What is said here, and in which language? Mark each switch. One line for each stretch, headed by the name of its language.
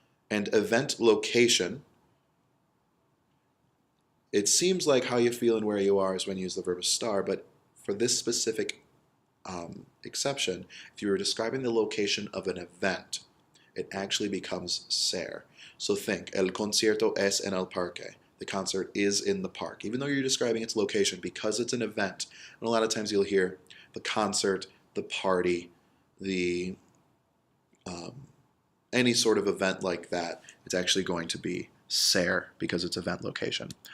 English: And event location, it seems like how you feel and where you are is when you use the verb estar, but for this specific exception, if you were describing the location of an event, it actually becomes ser.
Spanish: So think, el concierto es en el parque.
English: The concert is in the park. Even though you're describing its location, because it's an event, and a lot of times you'll hear the concert, the party, the any sort of event like that, it's actually going to be ser because it's event location.